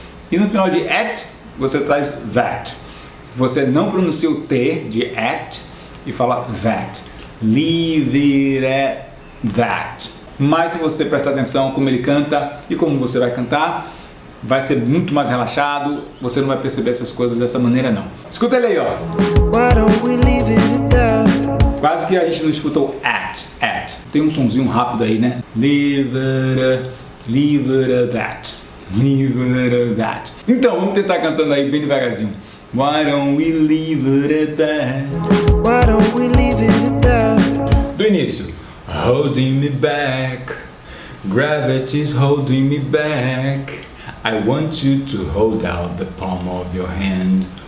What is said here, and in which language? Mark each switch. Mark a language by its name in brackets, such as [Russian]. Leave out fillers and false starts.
[Portuguese] E no final de at, você traz that. Você não pronuncia o T de at e fala that. [English] Leave it at that. [Portuguese] Mas se você prestar atenção como ele canta e como você vai cantar, vai ser muito mais relaxado, você não vai perceber essas coisas dessa maneira não. Escuta ele aí, ó. [English] Why don't we leave it at that? [Portuguese] Quase que a gente não escutou at. Tem um sonzinho rápido aí, né? [English] Leave it at that. Leave it at that. [Portuguese] Então, vamos tentar cantando aí bem devagarzinho. [English] Why don't we leave it at that? Why don't we leave it at that? [Portuguese] Do início. [English] Holding me back. Gravity's holding me back. I want you to hold out the palm of your hand.